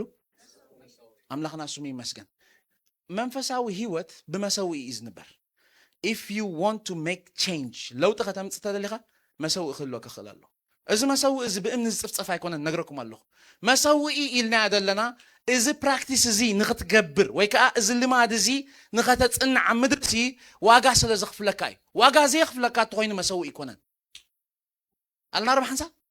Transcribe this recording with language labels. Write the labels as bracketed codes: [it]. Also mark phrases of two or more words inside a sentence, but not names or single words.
[ti] ኣምላኽና ስሙ ይመስገን መንፈሳዊ ህይወት ብመሰውኢ ይዝንበር [en] if you want to make change [ti] ለውጥ ከተምጽእ ተደሊኻ መሰውኢ ክህልወካ ክኽእል ኣሎ እዚ መሰውኢ እዚ ብእምኒ ዝጽፍጽፍ ኣይኮነን ነግረኩም ኣለኹ መሰውኢ ኢልና ያደለና እዚ ፕራክቲስ እዚ ንኽትገብር ወይ ከዓ እዚ ልማድ እዚ ንኸተጽንዕ ምድርሲ ዋጋ ስለ ዝኽፍለካ እዩ ዋጋ ዘይኽፍለካ ተኾይኑ መሰውኢ ይኮነን አልና ረብ ሓንሳብ